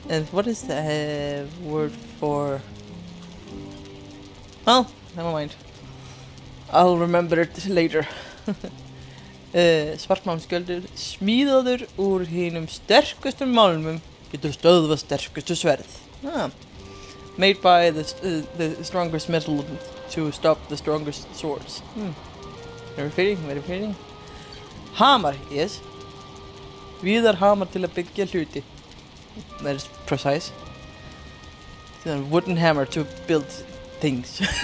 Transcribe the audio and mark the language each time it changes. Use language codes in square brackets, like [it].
[en] What is the word for? Well, never mind. I'll remember it later. [is] Svartmálmskjöldur smíðaður úr hinum sterkustu málmum getur stöðvað sterkustu sverð. [en] Made by the strongest metal to stop the strongest swords. Very fitting, very fitting. Hamar, yes. [is] Víðar hamar til að byggja hluti. [en] That is precise. It's a wooden hammer to build things.